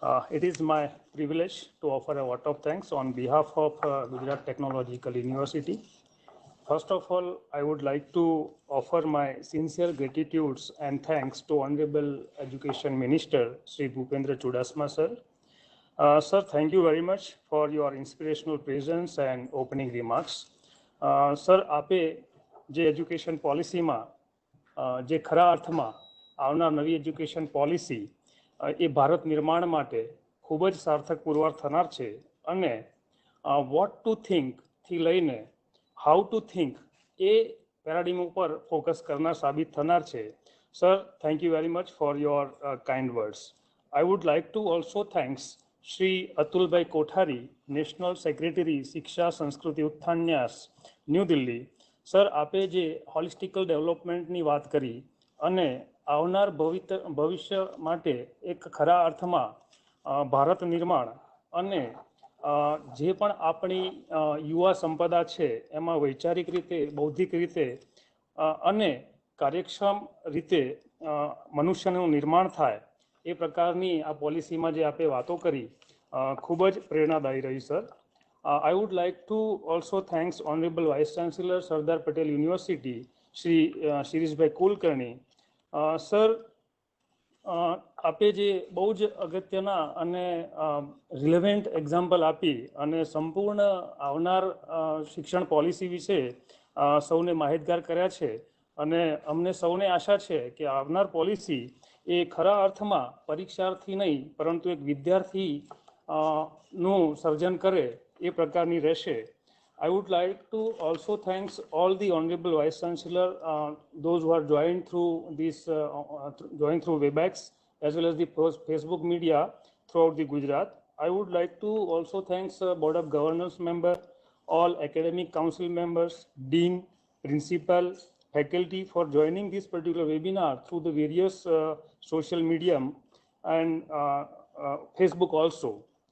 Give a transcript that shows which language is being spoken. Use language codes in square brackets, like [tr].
[en] It is my privilege to offer a vote of thanks on behalf of Gujarat Technological University. First of all, I would like to offer my sincere gratitudes and thanks to Honorable Education Minister, Sri Bhupendra Chudasama, sir. Sir, thank you very much for your inspirational presence and opening remarks. [gu] Sir, આપે જે education પોલિસીમાં જે ખરા અર્થમાં આવનાર નવી education policy એ ભારત નિર્માણ માટે ખૂબ જ સાર્થક પુરવાર થનાર છે અને વોટ ટુ થિંકથી લઈને હાઉ ટુ થિંક એ પેરાડિમ ઉપર ફોકસ કરનાર સાબિત થનાર છે. [en] Sir, thank you very much for your kind words. I would like to also thanks Shri Atulbhai Kothari, National Secretary, Shiksha Sanskriti Utthanyas, New Delhi. [gu] Sir, આપે જે હોલિસ્ટિકલ ડેવલપમેન્ટની વાત કરી અને આવનાર ભવિષ્ય માટે એક ખરા અર્થમાં ભારત નિર્માણ અને જે પણ આપણી યુવા સંપદા છે એમાં વૈચારિક રીતે બૌદ્ધિક રીતે અને કાર્યક્ષમ રીતે મનુષ્યનું નિર્માણ થાય એ પ્રકારની આ પોલિસીમાં જે આપે વાતો કરી ખૂબ જ પ્રેરણાદાયી રહી sir. [en] I would like to also thanks Honorable Vice Chancellor Sardar Patel University, Shri Shirishbhai Kulkarni. [gu] Sir, આપે જે બહુ જ અગત્યના અને રિલેવન્ટ એક્ઝામ્પલ આપી અને સંપૂર્ણ આવનાર શિક્ષણ પોલિસી વિશે સૌને માહિતગાર કર્યા છે અને અમને સૌને આશા છે કે આવનાર પોલિસી એ ખરા અર્થમાં પરીક્ષાર્થી નહીં પરંતુ એક વિદ્યાર્થી નું સર્જન કરે એ પ્રકારની રહેશે. [en] I would like to also thanks all the Honorable Vice Chancellor, those who are joined through WebEx as well as the Facebook media throughout the Gujarat. I would like to also thanks Board of Governors member, all academic council members, dean, principal, faculty for joining this particular webinar through the various social medium and Facebook also.